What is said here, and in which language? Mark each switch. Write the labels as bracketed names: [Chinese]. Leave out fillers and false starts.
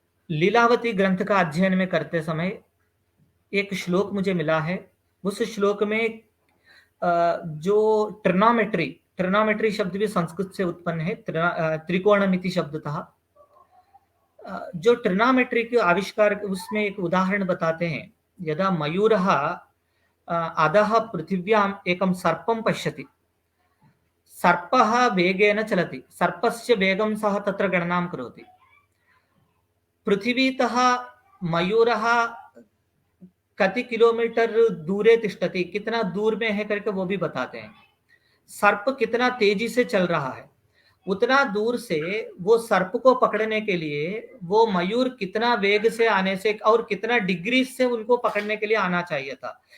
[Hindi] लीलावती ग्रंथ का अध्ययन में करते समय एक श्लोक मुझे मिला है। उस श्लोक में जो ट्रिग्नोमेट्री शब्द भी संस्कृत से उत्पन्न है, त्रिकोणमिति शब्द था। जो ट्रिग्नोमेट्री के आविष्कार, उसमें एक उदाहरण बताते हैं। [Sanskrit] यदा मयूरः अधः पृथिव्याम् एकं सर्पं पश्यति, सर्पः वेगेन चलति, सर्पस्य वेगं सः तत्र गणनां करोति। पृथिवीतः मयूरः कति किलोमीटर दूरे तिष्ठति, [Hindi] कितना दूर में है करके वो भी बताते हैं। सर्प कितना तेजी से चल रहा है, उतना दूर से वो सर्प को पकड़ने के लिए वो मयूर कितना वेग से आने से और कितना डिग्री से उनको पकड़ने के लिए आना चाहिए था।